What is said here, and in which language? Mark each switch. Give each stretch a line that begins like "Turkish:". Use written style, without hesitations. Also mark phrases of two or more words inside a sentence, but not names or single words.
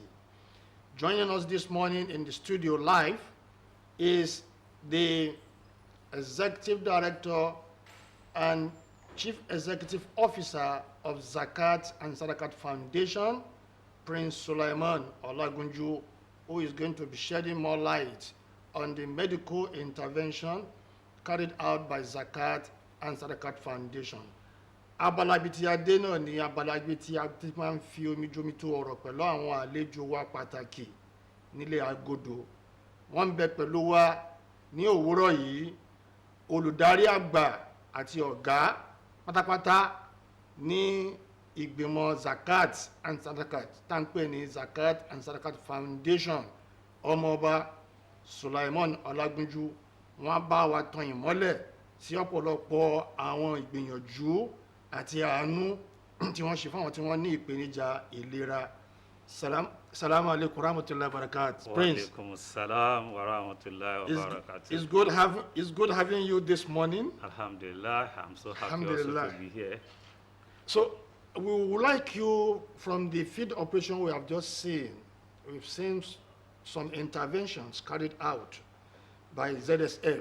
English: Joining us this morning in the studio live is the Executive Director and Chief Executive Officer of Zakat and Sadaqat Foundation, Prince Sulaiman Olagunju, who is going to be shedding more light on the medical intervention carried out by Zakat and Sadaqat Foundation.
Yoruba: Abala tí a dé náà ni abala tí a ti máa ń fi omi jomi tó ọ̀rọ̀ pẹ̀lú àwọn àlejò wa pàtàkì nílé agodo. Wọ́n ń bẹ pẹ̀lú wa ní òwúrọ̀ yìí, olùdarí àgbà àti ọ̀gá pátápátá ní ìgbìmọ̀ Zakat and Sadaqat tá ń pè ní Zakat and Sadaqat Foundation, ọmọọba Sulaiman Olagunju. Wọ́n bá wa tan ìmọ́lẹ̀ sí ọ̀pọ̀lọpọ̀ àwọn ìgbìyànjú àti àánú tí wọ́n ṣe fáwọn tí wọ́n ní ìpèníjà ìlera.
Arabic: سلام عليكم ورحمة الله وبركاته.
English: Prince.
Arabic: وعليكم سلام ورحمة الله وبركاته.
English: It's good having you this morning. Alhamdulillah, I'm so happy also to be here. So we would like you, from the field operation we have just seen, we've seen some interventions carried out by ZSF.